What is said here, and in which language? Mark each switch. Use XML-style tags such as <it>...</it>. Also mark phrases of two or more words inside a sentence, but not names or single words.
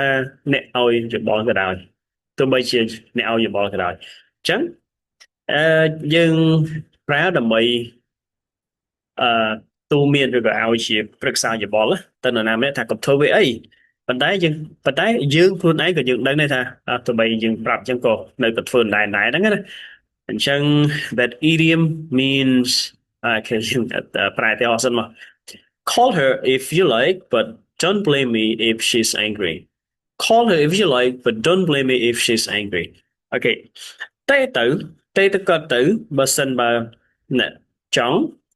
<km>អ្នកឲ្យយោបល់ក៏ដោយទោះបីជាអ្នកឲ្យយោបល់ក៏ដោយអញ្ចឹងអឺយើងប្រើដើម្បីអឺទូន្មានឬ ក៏ឲ្យជាប្រឹក្សាយោបល់ទៅនរណាម្នាក់ថាកុំធ្វើវាអីប៉ុន្តែយើងខ្លួនឯងក៏យើងដឹងដែរថាទោះបីយើងប្រាប់អញ្ចឹងក៏នៅតែធ្វើដែរដែរហ្នឹងណាអញ្ចឹង</km> <en>that idiom means</en> <km>គេយើងប្រែទៅអស់សិនមក</km> <en>call her if you like but don't blame me if she's angry call her if you like but don't blame me if she's angry</en> <km>អូខេ ទេទៅទេទៅក៏ទៅបើសិនបើអ្នកចង់</km>